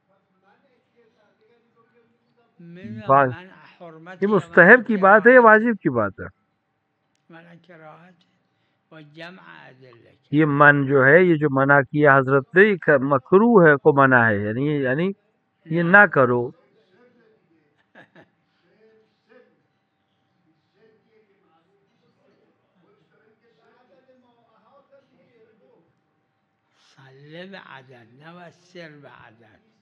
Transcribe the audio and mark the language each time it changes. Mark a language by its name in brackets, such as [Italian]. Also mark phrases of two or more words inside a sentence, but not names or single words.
[Persian] میدونم [Hindi] बात [Persian] من حرمت [Hindi] ये [Persian] یا [Hindi] मुस्तहब की बात है या [Persian] کراهت، [Hindi] वाजिब की बात है? [Persian] من کراهت با جمع ادله [Hindi] ये मन जो है, ये जो मना किया हजरत ने, ये मकरू है को मना है, यानी ये ना करो। [Persian] صله به عدد نه و سر به عدد.